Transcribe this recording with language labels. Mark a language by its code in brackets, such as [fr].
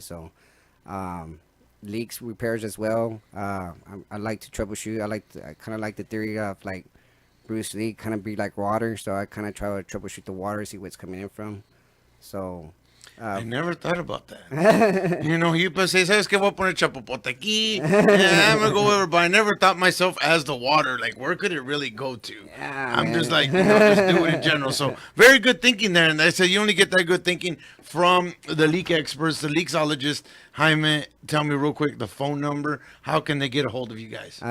[en] So, leaks repairs as well. I like to troubleshoot. I kind of like the theory of like Bruce Lee, kind of be like water. So I kind of try to troubleshoot the water, see what's coming in from. So. I never thought about that. [es] You say, ¿sabes qué? Voy a poner chapopote aquí. [en] Yeah, I'm going to go over, but I never thought myself as the water. Like, where could it really go to? Yeah, I'm man. just like, just do it in general. So, very good thinking there. And I said, you only get that good thinking from the leak experts, the leaksologists. Jaime, tell me real quick the phone number. How can they get a hold of you guys?